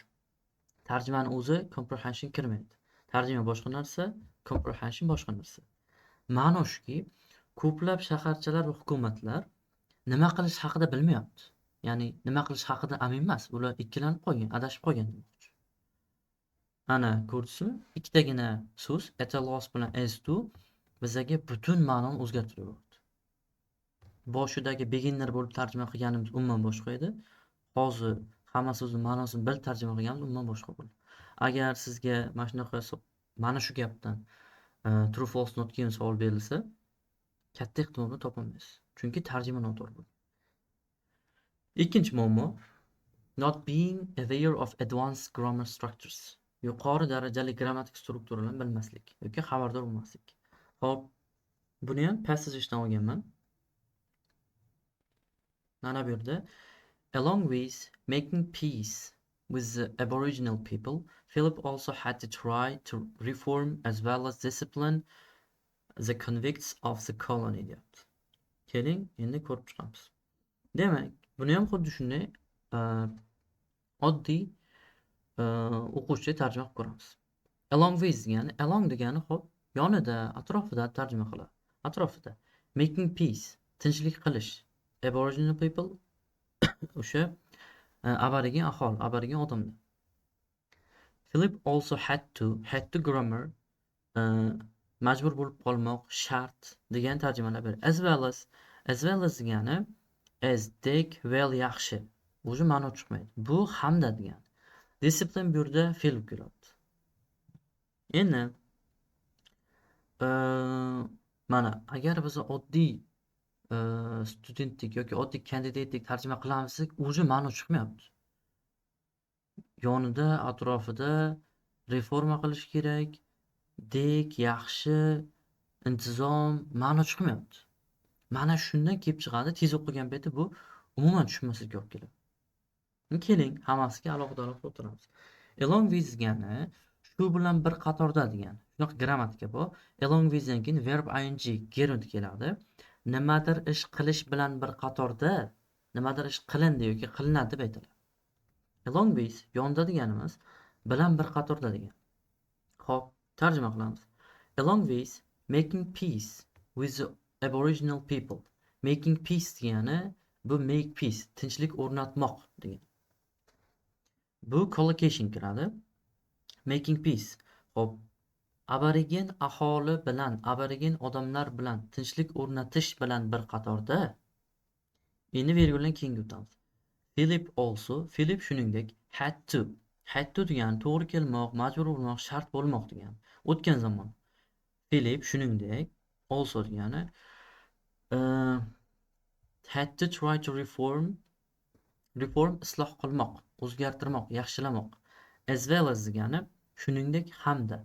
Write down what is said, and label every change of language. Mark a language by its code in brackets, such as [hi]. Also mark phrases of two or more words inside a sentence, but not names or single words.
[uz] Tarjimani o'zi comprehension kirmaydi. Tarjima boshqa narsa, comprehension boshqa narsa. Ma'no shuki, ko'plab shaharchalar va hukumatlar nima qilish haqida bilmayapti. Ya'ni nima qilish haqida amin emas. Ular ikkilanib qolgan, adashib qolgan demoqchi. Ana ko'rdingizmi? Ikkitagina so'z [en] at a loss [uz] bilan [en] as to [uz] bizaga butun ma'noni o'zgartirib yubordi. Boshidagi beginner bo'lib tarjima qilganimiz umuman boshqa edi. Hozir hamma so'zni ma'nosini bilib tarjima qilganimiz umuman boshqa bo'ldi. Agar sizga mana shunaqa mana shu gapdan [en] true false not [uz] degan savol berilsa, katta ehtimol bilan topolmaysiz. Chunki tarjima noto'g'ri bo'ldi. Ikkinchi muammo [en] not being aware of advanced grammar structures. [uz] Yuqori darajali grammatik strukturalarni bilmaslik yoki xabardor bo'lmaslik. Xo'p, buni ham passage-dan olganman. Mana bu yerda [en] along with making peace with the Aboriginal people, Philip also had to try to reform as well as discipline the convicts of the colony deyapti. [uz] Keling, endi ko'rib chiqamiz. Demak, buni ham xuddi shunday oddiy o'quvchi tarjima qilib ko'ramiz. [en] Along with [uz] degani, along degani xo'p, yonida, atrofida tarjima qiladi. Atrofida. [en] Making peace, [uz] tinchlik qilish. [en] Aboriginal people [uz] o'sha aborigen aholi, aborigen odamlar. [en] Philip also had to grammar [uz] majbur bo'lib qolmoq, shart degan tarjimalar beradi. [en] As well as [uz] degani as dek well yaxshi. O'zi ma'no chiqmaydi. Bu hamda degani. Discipline bu yerda fe'l keladi. Endi mana agar biz oddiy studentlik yoki oddiy kandidatlik tarjima qilamiz, o'zi ma'no chiqmayapti. Yonida, atrofida reforma qilish kerak, dek, yaxshi, intizom, ma'no chiqmayapti. Mana shundan kelib chiqadi, tez o'qigan payti bu umuman tushunmaslikka olib keladi. Keling, hammasiga alohida o'tiramiz. [en] Along with [uz] degani shu bilan bir qatorda degani. Shunaqa grammatika bor. [en] Along with [uz] dan keyin [en] verb ing gerund [uz] keladi. Nimadir ish qilish bilan bir qatorda, nimadir ish qilindi yoki qilinadi deb aytiladi. [en] Along with [uz] yonda deganimiz bilan bir qatorda degan. Xo'p, tarjima qilamiz. [en] Along with making peace with the Aboriginal people. Making peace [uz] degani bu [en] make peace, [uz] tinchlik o'rnatmoq degan. Bu collocation kiradi. [en] Making peace. [uz] Xo'p, aborigen aholi bilan, aborigen odamlar bilan tinchlik o'rnatish bilan bir qatorda. Endi virguldan keyinga o'tamiz. Philip shuningdek [en] had to [uz] degani to'g'ri kelmoq, majbur bo'lmoq, shart bo'lmoq degani. O'tgan zamon. Philip shuningdek also degani [en] had to try to reform [uz] isloh qilmoq, o'zgartirmoq, yaxshilamoq. [en] As well as [uz] degani shuningdek hamda.